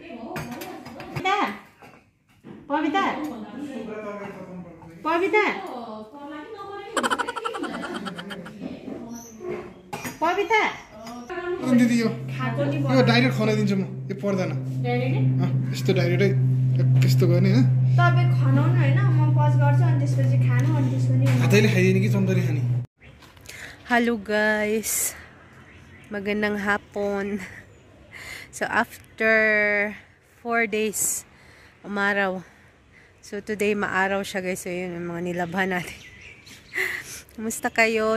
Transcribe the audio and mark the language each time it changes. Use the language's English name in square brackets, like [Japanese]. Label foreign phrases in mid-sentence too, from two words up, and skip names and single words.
[Nepali] पविता पविता पविता दिदी यो डाइरेक्ट खनाइदिन्छु म, यो पर्दैन। यस्तो डाइरेक्टै त्यस्तो गर्ने हैन। तपाईं खनाउनु हैन, म पज गर्छु अनि त्यसपछि खानु, अनि त्यसपछि हातैले खाइदिने कि चम्दरी खाने? [English] Hello guys, [Filipino] magandang hapon. [English] So after 4 days umaraw, so today [Filipino] maaraw siya [English] guys. [Filipino] So yun yung mga nilabhan natin. Kumusta kayo?